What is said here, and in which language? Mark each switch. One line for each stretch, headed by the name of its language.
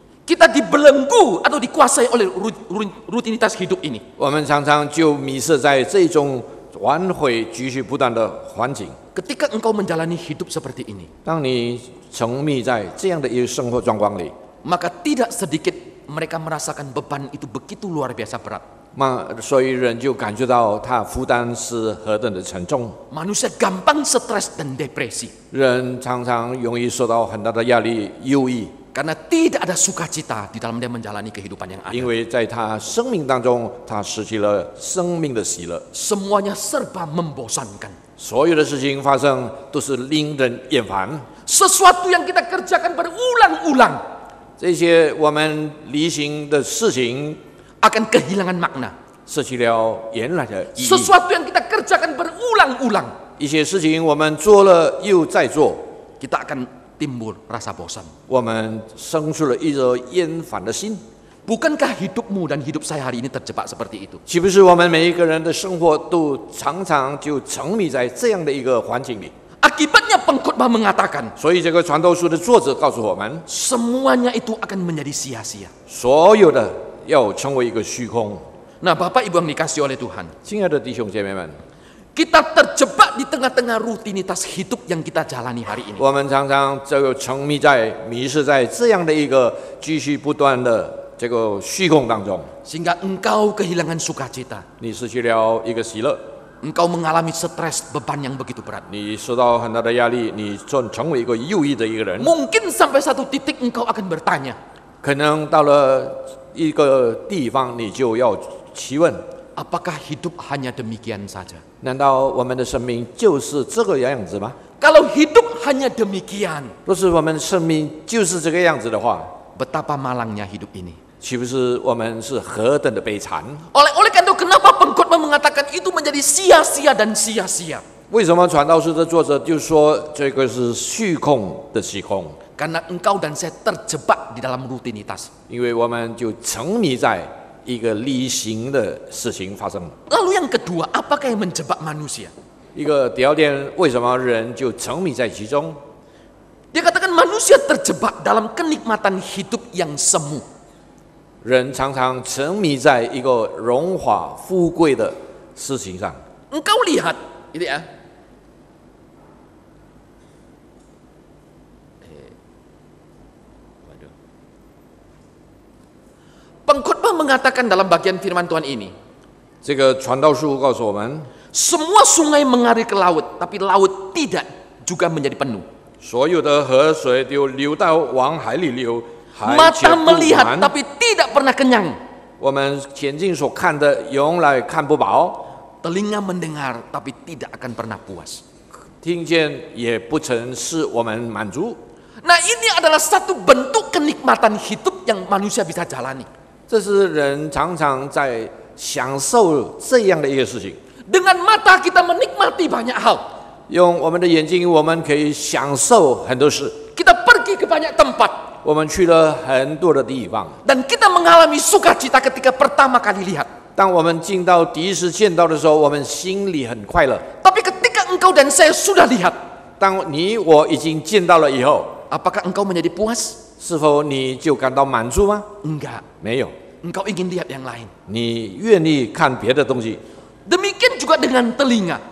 Indonesian: Kita dibelenggu atau dikuasai oleh rutinitas hidup ini.
Chinese: 我们常常就迷失在这种反悔继续不断的环境。
Indonesian: Ketika engkau menjalani hidup seperti ini,
Chinese: 当你沉迷在这样的一个生活状况里，
Indonesian: maka tidak sedikit mereka merasakan beban itu begitu luar biasa berat.
Chinese: 所以人就感觉到他负担是何等的沉重。
Indonesian: Manusia gampang stres dan depresi
Chinese: 人常常容易受到很大的压力、忧郁，
Indonesian: karena tidak ada sukacita di dalam dia menjalani kehidupan yang
Chinese: 因
Indonesian: ada.
Chinese: 为在他生命当中，他失去了生命的喜乐。
Indonesian: Semuanya serba membosankan.
Chinese: 所有的事情发生都是令人厌烦。
Indonesian: Sesuatu yang kita kerjakan berulang-ulang
Chinese: 这些我们例行的事情
Indonesian: akan kehilangan makna.
Chinese: 失去了原来的意义。
Indonesian: Sesuatu yang kita kerjakan berulang-ulang,
Chinese: 一些事情我们做了又再做，
Indonesian: kita akan timbul rasa bosan.
Chinese: 我们生出了一个厌烦的心。
Indonesian: Bukankah hidupmu dan hidup saya hari ini terjebak seperti itu?
Chinese: 岂不是我们每一个人的生活都常常就沉迷在这样的一个环境里？
Indonesian: Akibatnya pengkhotbah mengatakan,
Chinese: 所以这个传道书的作者告诉我们，
Indonesian: semuanya itu akan menjadi sia-sia.
Chinese: 所有的要成为一个虚空。
Indonesian: Nah, Bapak Ibu yang dikasihi oleh Tuhan,
Chinese: 亲爱的弟兄姐妹们，
Indonesian: kita terjebak di tengah-tengah rutinitas hidup yang kita jalani hari ini.
Chinese: 我们常常就沉迷在、迷失在这样的一个继续不断的这个虚空当中，
Indonesian: Sehingga engkau kehilangan sukacita.
Chinese: 你失去了一个喜乐，
Indonesian: Engkau mengalami stres, beban yang begitu berat.
Chinese: 你受到很大的压力，你成为一个忧郁的一个人。
Indonesian: Mungkin sampai satu titik engkau akan bertanya,
Chinese: 可能到了一个地方，你就要提问：
Indonesian: Apakah hidup hanya demikian saja?
Chinese: 难道我们的生命就是这个样子吗？
Indonesian: Kalau hidup hanya demikian,
Chinese: 若是我们的生命就是这个样子的话，
Indonesian: betapa malangnya hidup ini.
Chinese: 岂不是我们是何等的悲惨？
Indonesian: Oleh karena itu kenapa pengkhotbah mengatakan itu menjadi sia-sia dan sia-sia?
Chinese: 为什么传道书的作者就说这个是虚空的虚空？
Indonesian: Karena engkau dan saya terjebak di dalam rutinitas.
Chinese: 因为我们就沉迷在一个例行的事情发生。
Indonesian: Lalu yang kedua, apakah yang menjebak manusia?
Chinese: 一个第二点，为什么人就沉迷在其中？
Indonesian: Dia katakan manusia terjebak dalam kenikmatan hidup yang semu.
Chinese: 人常常沉迷在一个荣华富贵的事情上。
Indonesian: Engkau lihat, gitu ya. Pengkhotbah mengatakan dalam bagian firman Tuhan ini,
Chinese: 这个传道书告诉我们，
Indonesian: semua sungai mengalir ke laut, tapi laut tidak juga menjadi penuh.
Chinese: 所有的河水都流到往海里流，海却
Indonesian: Mata
Chinese: 不
Indonesian: melihat
Chinese: 满。
Indonesian: tapi tidak pernah kenyang.
Chinese: 我们眼睛所看的永来看不饱，
Indonesian: Telinga mendengar tapi tidak akan pernah puas.
Chinese: 听见也不曾使我们满足。
Indonesian: Nah, ini adalah satu bentuk kenikmatan hidup yang manusia bisa jalani.
Chinese: 这是人常常在享受这样的一个事情。
Indonesian: Dengan mata kita menikmati banyak hal.
Chinese: 用我们的眼睛，我们可以享受很多事。
Indonesian: Kita pergi ke banyak tempat.
Chinese: 我们去了很多的地方，
Indonesian: Dan kita mengalami sukacita ketika pertama kali lihat.
Chinese: 当我们进到第一次见到的时候，我们心里很快乐。
Indonesian: Tapi ketika engkau dan saya sudah lihat,
Chinese: 当你我已经见到了以后，
Indonesian: apakah engkau menjadi puas?
Chinese: 是否你就感到满足吗？
Indonesian: Enggak.
Chinese: 没有，
Indonesian: Engkau ingin lihat yang lain.
Chinese: 你愿意看别的东西。
Indonesian: Demikian juga dengan telinga.